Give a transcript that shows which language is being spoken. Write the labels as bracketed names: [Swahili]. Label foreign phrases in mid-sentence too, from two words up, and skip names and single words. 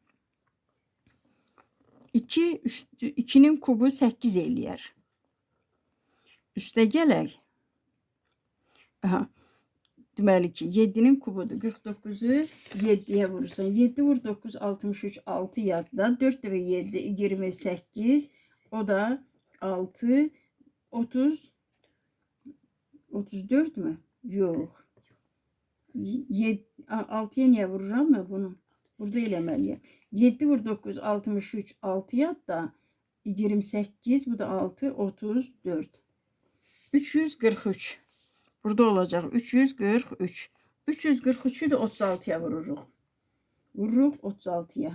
[Azerbaijani] 2'nin kubu 8 eləyər. Üstə gələk. Aha. Deməli ki 7'nin kubudur. 49'u 7'ye vurursan. 7 vur 9 63 6 yadda. 4 ve 7 28. O da 6 30 34 mü? Yok. 6'ya niye vururam mı bunu? Burada eləməliyəm. 7 vur 9 63 6 yadda. 28 bu da 6 34. 343. Burada olacaq 343. 343'ü de 36'ya vururuq. Vururuq 36'ya.